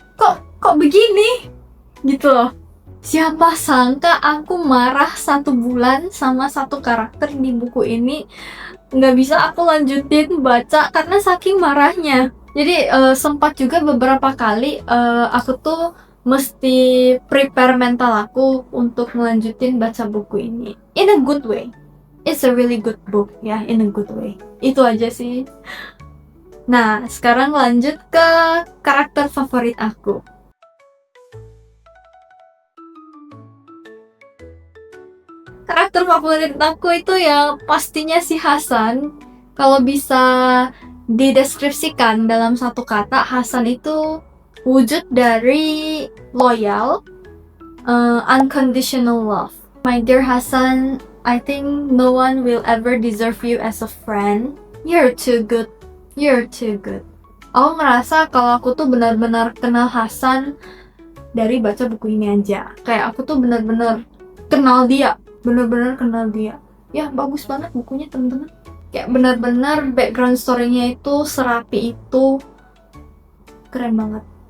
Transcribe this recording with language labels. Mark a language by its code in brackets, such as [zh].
[id] Kok begini? Gitu loh. Siapa sangka aku marah 1 bulan sama satu karakter di buku ini. Nggak bisa aku lanjutin baca karena saking marahnya. Jadi sempat juga beberapa kali aku tuh mesti prepare mental aku untuk melanjutin baca buku ini. [en] In a good way. It's a really good book ya, in a good way. [id] Itu aja sih. Nah, sekarang lanjut ke karakter favorit aku. Karakter favorit aku itu ya pastinya si Hasan. Kalau bisa dideskripsikan dalam satu kata, Hasan itu wujud dari [en] loyal, unconditional love. My dear Hasan, I think no one will ever deserve you as a friend. You're too good. You're too good. [id] Aku ngerasa kalau aku tuh benar-benar kenal Hasan dari baca buku ini aja. Kayak aku tuh benar-benar kenal dia. Bener-bener kenal dia. Ya bagus banget bukunya temen-temen. Kayak bener-bener background story-nya itu serapi itu. Keren banget.